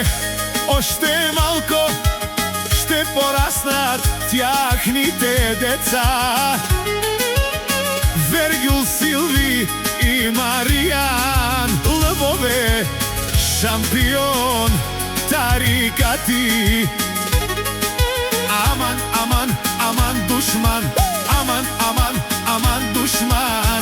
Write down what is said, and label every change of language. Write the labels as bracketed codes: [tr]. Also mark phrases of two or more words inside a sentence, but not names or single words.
[bg] Оште малко ще пораснат тяхните деца. Вергил, Силви и Маријан, лъвове, шампион, тарикати. Аман, аман, аман душман, аман, аман, аман душман.